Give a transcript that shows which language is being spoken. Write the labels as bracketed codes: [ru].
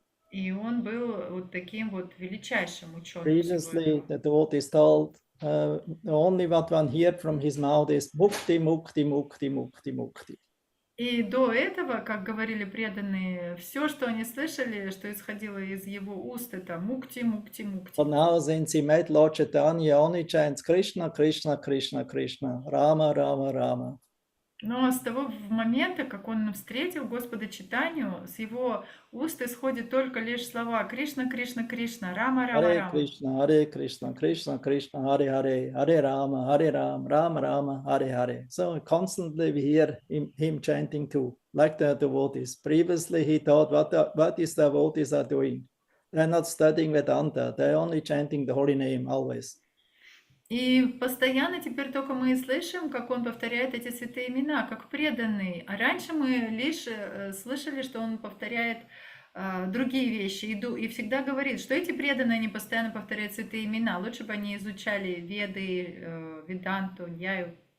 [ru] И он был вот таким вот величайшим ученым. [en] Previously, the devotees told, only what one heard from his mouth is mukti, mukti, mukti, mukti, mukti. [ru] И до этого, как говорили преданные, все, что они слышали, что исходило из его уст, это мукти, мукти, мукти. [en] But now, since he met Lord Chaitanya, only chants Krishna, Krishna, Krishna, Krishna, Rama, Rama, Rama. [ru] Но с того момента, как он встретил Господа Чайтанью, с его уст исходят только лишь слова Кришна, Кришна, Кришна, Рама, Рама, [en] Hare Krishna, Hare Krishna, Krishna, Krishna, Hare Hare, Hare Rama, Hare Rama, Rama, Rama, Hare Hare. So constantly we hear him chanting too, like the devotees. Previously he thought, what is the devotees are doing? They're not studying Vedanta, they're only chanting the holy name always. [ru] И постоянно теперь только мы и слышим, как он повторяет эти святые имена, как преданный. А раньше мы лишь слышали, что он повторяет другие вещи. И всегда говорит, что эти преданные, они постоянно повторяют святые имена. Лучше бы они изучали Веды, Веданту, Ньяю.